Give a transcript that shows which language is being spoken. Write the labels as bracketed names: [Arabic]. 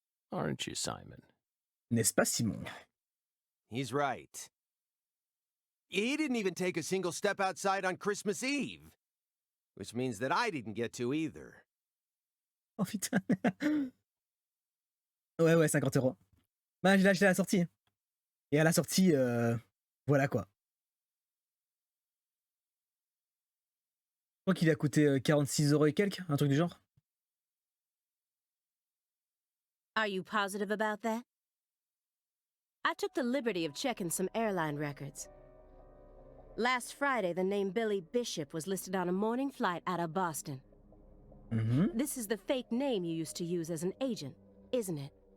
[English] Aren't you, Simon? [French] N'est-ce pas, Simon? [English] He's right. He didn't even take a single step outside on Christmas Eve. Which means that I didn't get to either. [French] Oh putain. Ouais, 50 €. Bah, je l'ai acheté à la sortie. Et à la sortie, voilà quoi. Je crois qu'il a coûté 46 € et quelques, un truc du genre. [English] Are you positive about that? I took the liberty of checking some airline records. Last Friday, the name Billy Bishop was listed on a morning flight out of Boston. Mm-hmm. This is the fake name you used to use as an agent, isn't it?